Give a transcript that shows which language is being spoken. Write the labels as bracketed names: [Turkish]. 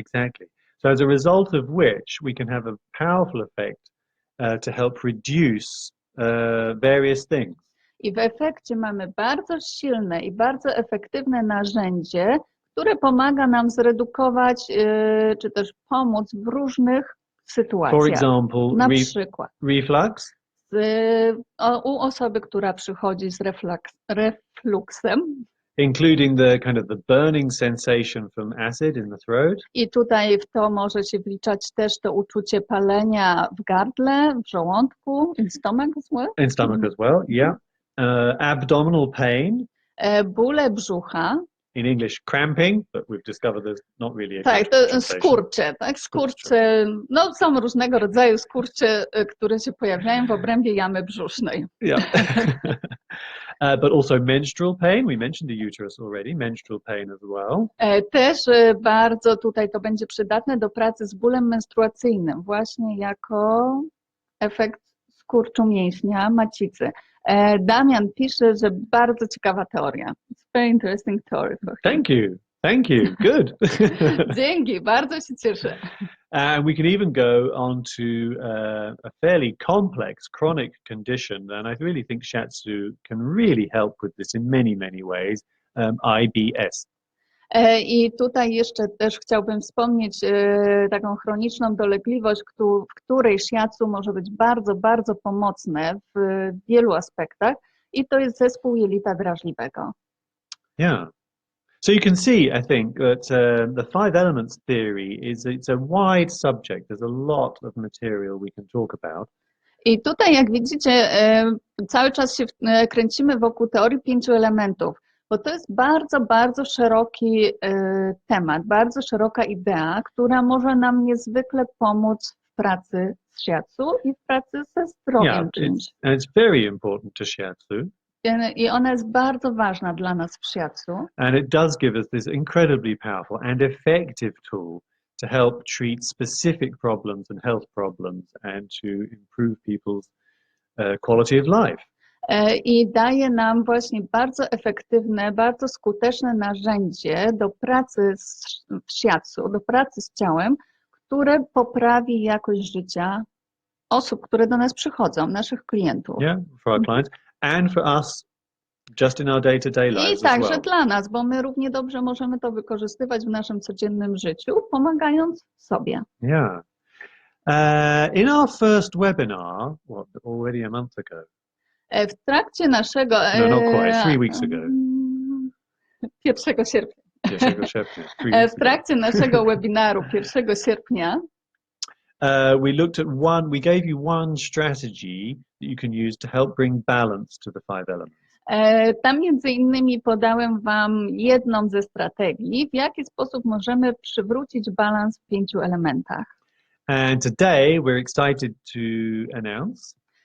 [English] So as a result of which we can have a powerful effect to help reduce various things. [Polish] I w efekcie mamy bardzo silne i bardzo efektywne narzędzie, które pomaga nam zredukować czy też pomóc w różnych sytuacjach. [English] For example, [Polish] na przykład [English] reflux. [Polish] U osoby, która przychodzi z refluksem. [English] Including the kind of the burning sensation from acid in the throat. [Polish] I tutaj w to może się wliczać też to uczucie palenia w gardle, w żołądku, [English] in stomach as well. In stomach as well, yeah. Abdominal pain. [Polish] Bóle brzucha. [English] In English, cramping, but we've discovered there's not really a [Polish] tak, to skurcze, tak? Skurcze, no są różnego rodzaju skurcze, które się pojawiają w obrębie jamy brzusznej. [English] Yeah. But also menstrual pain. We mentioned the uterus already. Menstrual pain as well. [Polish] Też bardzo tutaj to będzie przydatne do pracy z bólem menstruacyjnym, właśnie jako efekt skurczu mięśnia macicy. Damian pisze, że bardzo ciekawa teoria. [English] It's a very interesting theory for him. Thank you. Good. [Polish] Dzięki, bardzo się cieszę. [English] And we can even go on to a fairly complex chronic condition, and I really think Shiatsu can really help with this in many, many ways, IBS. [Polish] I tutaj jeszcze też chciałbym wspomnieć taką chroniczną dolegliwość, w której Shiatsu może być bardzo, bardzo pomocne w wielu aspektach, i to jest zespół jelita drażliwego. [English] Yeah. So you can see, I think, that the five elements theory it's a wide subject. There's a lot of material we can talk about. [Polish] I tutaj, jak widzicie, cały czas się kręcimy wokół teorii 5 elementów, bo to jest bardzo, bardzo szeroki temat, bardzo szeroka idea, która może nam niezwykle pomóc w pracy z Shiatsu i w pracy ze zdrowiem czymś. [English] It's very important to Shiatsu. [Polish] I ona jest bardzo ważna dla nas w Shiatsu. [English] And it does give us this incredibly powerful and effective tool to help treat specific problems and health problems and to improve people's quality of life. [Polish] I daje nam właśnie bardzo efektywne, bardzo skuteczne narzędzie do pracy w shiatsu, do pracy z ciałem, które poprawi jakość życia osób, które do nas przychodzą, naszych klientów. [English] Yeah, for our clients and for us just in our day-to-day lives [Polish] I także [English] as well. [Polish] dla nas, bo my równie dobrze możemy to wykorzystywać w naszym codziennym życiu, pomagając sobie. [English] Yeah. In our first webinar, already a month ago? [Polish] W trakcie naszego... [English] No, not quite, 3 weeks ago. [Polish] 1 sierpnia. 1 sierpnia. [English] 3 weeks [Polish] W trakcie naszego webinaru 1 sierpnia [English] we gave you one strategy that you can use to help bring balance to the 5 elements. [Polish] Tam między innymi podałem Wam jedną ze strategii, w jaki sposób możemy przywrócić balans w 5 elementach. [English] And today we're excited to announce